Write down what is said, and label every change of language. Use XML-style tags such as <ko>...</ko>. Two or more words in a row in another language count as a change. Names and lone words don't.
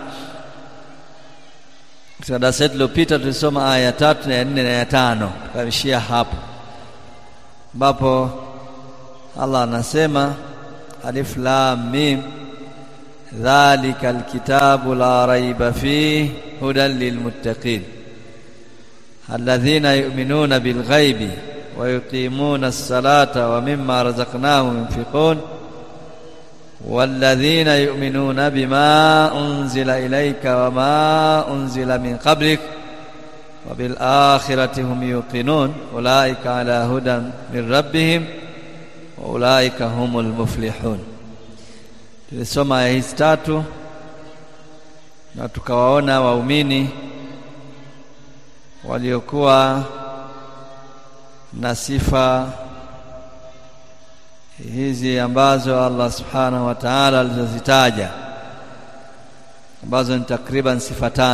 <sw>Katika darasa lililopita tulisoma aya ya 3 na ya 4 na ya 5, tukaishia hapo ambapo Allah anasema</sw> <ar>ألف لام ميم ذلك الكتاب لا ريب فيه هدى للمتقين الذين يؤمنون بالغيب ويقيمون الصلاة ومما رزقناهم ينفقون والذين يؤمنون بما أنزل إليك وما أنزل من قبلك وبالآخرة هم يوقنون أولئك على هدى من ربهم وأولئك هم المفلحون.</ar> <sw>Tulisoma aya hizi 3 na tukawaona waumini waliokuwa na sifa hizi ambazo Allah</sw> <ar>سبحانه وتعالى</ar> <sw>alizozitaja, ambazo ni takriban sifa 5.</sw>